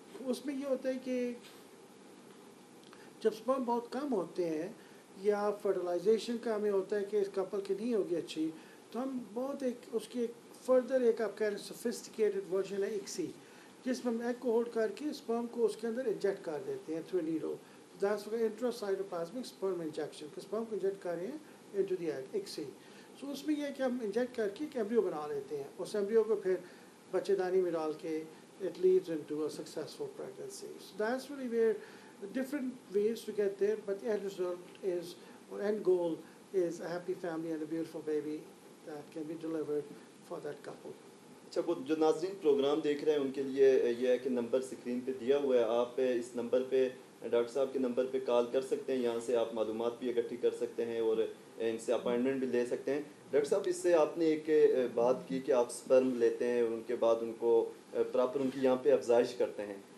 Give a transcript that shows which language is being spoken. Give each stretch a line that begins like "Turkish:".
Urdu: اس میں یہ ہوتا ہے کہ جب اسپرم بہت کم ہوتے ہیں یا فرٹیلائزیشن کا ہمیں ہوتا ہے کہ اس کپل کی نہیں ہوگی اچھی, تو ہم بہت ایک اس کی ایک فردر ایک آپ کہہ رہے ہیں سوفسٹیکیٹڈ ورژن ہے ICSI, جس میں ہم ایگ کو ہولڈ کر کے اسپرم کو اس کے اندر انجیکٹ کر دیتے ہیں through needle.
English: that's intracytoplasmic sperm injection,
Urdu: کہ اسپرم کو انجیکٹ کر رہے ہیں
English: into the egg,
Urdu: ICSI. سو اس میں یہ ہے کہ ہم انجیکٹ کر کے ایک ایمبریو بنا لیتے ہیں, اس ایمبریو کو پھر بچے دانی میں ڈال کے
English: it leads into a successful pregnancy. So that's really where the different ways to get there, but the end result is, or end goal is a happy family and a beautiful baby that can be delivered for that couple.
Urdu: اچھا, وہ جو ناظرین programme دیکھ رہے ہیں ان کے لیے یہ ہے کہ نمبر اسکرین پہ دیا ہوا ہے, آپ اس نمبر پہ ڈاکٹر صاحب کے نمبر پہ کال کر سکتے ہیں, یہاں سے آپ معلومات بھی اکٹھی کر سکتے ہیں اور ان سے اپائنٹمنٹ بھی لے سکتے ہیں. ڈاکٹر صاحب اس سے آپ نے ایک بات کی کہ آپ اسپرم لیتے ہیں اور ان کے بعد ان کو پراپر ان کی یہاں پہ افزائش کرتے ہیں.